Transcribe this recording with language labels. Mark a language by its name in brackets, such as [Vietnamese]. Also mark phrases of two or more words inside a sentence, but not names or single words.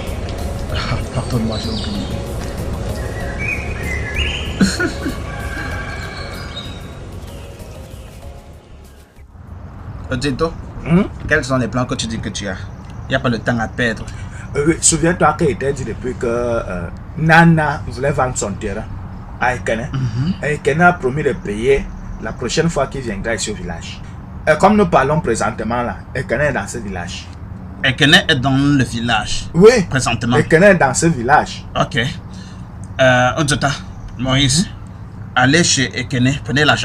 [French] Pardonne-moi, j'ai oublié. Tito, quels sont les plans que tu dis que tu as? Il n'y a pas le temps à perdre. Souviens-toi qu'il était dit depuis que Nana voulait vendre son terrain à Ekene. Ekene a promis de payer la prochaine fois qu'il viendra ici au village. Et comme nous parlons présentement là, Ekene est dans ce village. Ekene est dans le village? Oui, présentement. Ekene est dans ce village. Ok. Ojota, Moïse, allez chez Ekene, prenez l'argent.